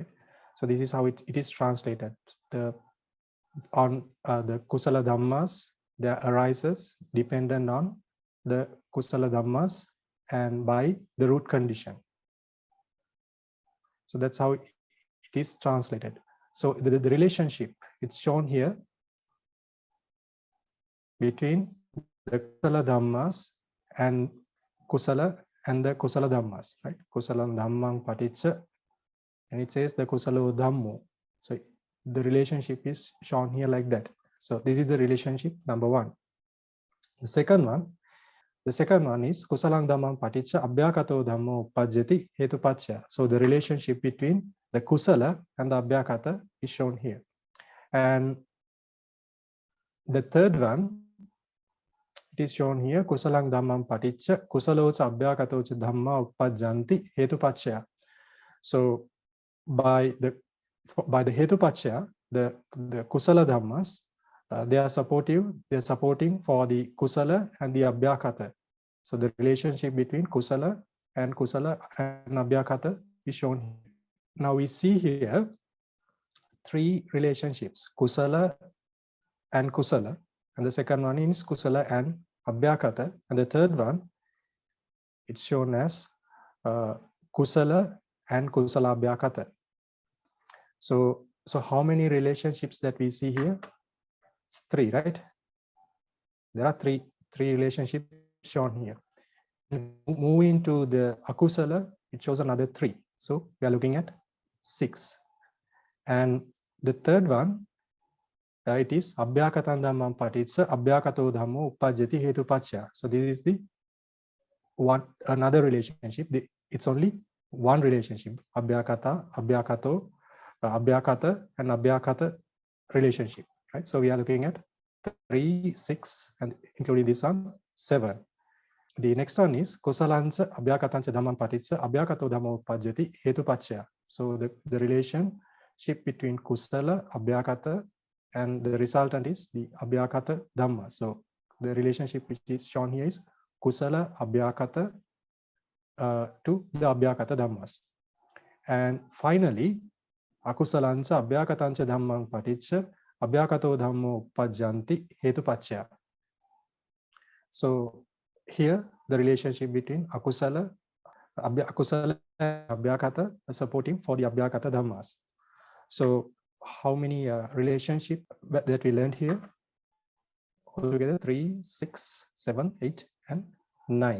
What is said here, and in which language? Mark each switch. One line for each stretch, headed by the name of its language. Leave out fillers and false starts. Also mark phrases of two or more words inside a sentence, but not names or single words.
English: So this is how it is translated. On the
Pali: Kusala Dhammas,
English: there arises dependent on the
Pali: Kusala Dhammas
English: and by the root condition. So that's how it is translated. So the relationship, it's shown here between the
Pali: kusala dhammas
English: and the
Pali: kusala dhammas,
English: right?
Pali: Kusala dhammang paticca,
English: and it says the
Pali: kusalo dhammo.
English: So the relationship is shown here like that. So this is the relationship number one. The second one is
Pali: kusalang dhammang paticca abhyakato dhammo uppajjati hetupaccaya.
English: So the relationship between the kusala and the abhyakata is shown here. And the third one, it is shown here,
Pali: kusalang dhammam paticca kusaloca abhyakatoca dhamma uppajjanti hetupaccaya.
English: So by the hetupaccaya, the
Pali: kusala dhammas,
English: they are supporting for the kusala and the abhyakata. So the relationship between kusala and abhyakata is shown here. Now we see here three relationships, kusala, and the second one is kusala and abhyakata, and the third one, it's shown as kusala and
Pali: kusala abhyakata.
English: So how many relationships that we see here? It's three, right? There are three relationships shown here. Moving to the akusala, it shows another three. So we are looking at 6. And the third one, it is
Pali: abhyakatan dhammam paticca abhyakato dhammo uppajjati hetupaccaya.
English: So this is the another relationship. It's only one relationship,
Pali: abhyakata, abhyakato, abhyakata,
English: and abhyakata relationship, right? So we are looking at 3, 6, and including this one, 7. The next one is
Pali: kusalanca abhyakatanca dhammam paticca abhyakato dhammo uppajjati hetupaccaya.
English: So the relationship between kusala, abhyakata, and the resultant is the
Pali: abhyakata dhamma.
English: So the relationship which is shown here is
Pali: kusala abhyakata
English: to the
Pali: abhyakata dhammas.
English: And finally,
Pali: akusalanca abhyakatanca dhammang paticca abhyakato dhammo uppajjanti hetupaccaya.
English: So here the relationship between akusala and abhyakata are supporting for the
Pali: abhyakata dhammas.
English: So how many relationship that we learned here? Altogether 3, 6, 7, 8, and 9.